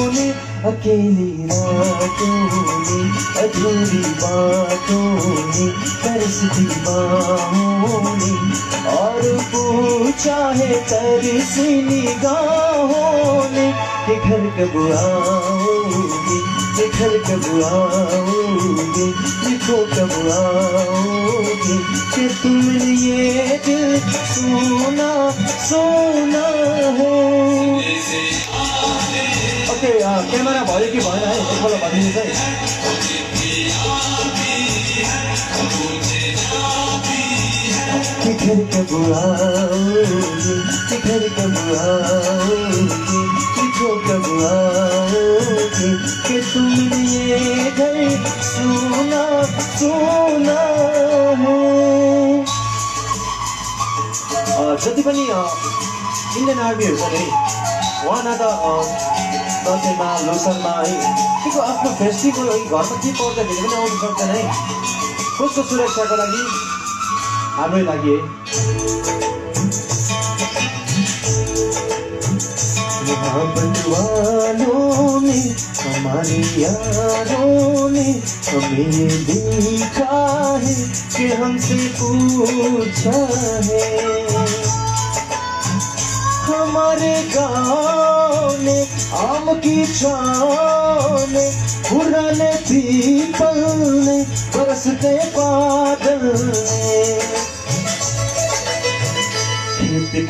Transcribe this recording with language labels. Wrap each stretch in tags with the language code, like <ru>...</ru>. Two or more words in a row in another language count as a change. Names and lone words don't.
<hi>ने अकेली रातों ने अधूरी बातों ने तरसती बाहों ने और पूछा है तरसी निगाहों ने कि घर कब आओगे कि घर कब आओगे लिखो कब आओगे कि तुमने ये दिल सुना सुना है</hi> <en>OK camera</en> <ne>भयो कि भएन है एकपल्ट भनिदिनुहोस् है</ne> <hi>कि घर कब आओगे कि घर कब आओगे लिखो कब आओगे कि तुमने ये घर सुना सुना है</hi> <ne>जति पनि इन्डियन आर्मीहरू छ नि उहाँ त दसैँमा लोसरमा है के आफ्नो फेस्टिभल घरमा के पर्दाखेरि पनि आउनु सक्दैन है कसको सुरक्षाको लागि हाम्रै लागि है</ne> <hi>मोहब्बत वालों ने हमारे यारों ने हमें ये देखा है कि हमसे पूछा है। हमारे गाँव ने आम की छाँव ने पुराने पीपल ने बरसते बादल ने खेत</hi>